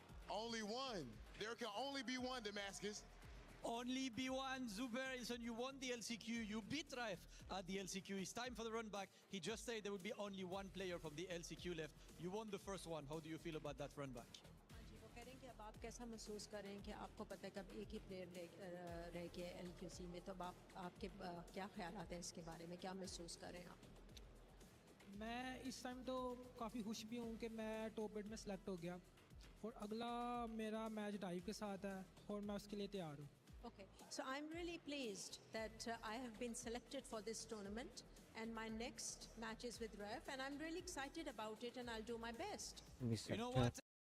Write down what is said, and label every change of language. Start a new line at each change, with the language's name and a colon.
English: Only one. There can only be one, Damascus. Only B1, Zubair, listen, you won the LCQ, you beat Raif at the LCQ. It's time for the run back. He just said there would be only one player from the LCQ left. You won the first one. How do you feel about that run back?
Hindi: वो कह रहे हैं कि अब आप कैसा महसूस कर रहे हैं कि आपको पता है कि अब एक ही प्लेयर रह गया LQC में, तो अब आपके क्या ख्यालात हैं इसके बारे में, क्या महसूस कर रहे हैं आप? मैं इस टाइम तो काफ़ी खुश भी हूँ कि मैं टॉप 8 में सेलेक्ट हो गया और अगला मेरा मैच डाइव के साथ है और मैं उसके लिए तैयार हूँ.
English: Okay, so I'm really pleased that I have been selected for this tournament, and my next match is with Raif, and I'm really excited about it, and I'll do my best. You know what?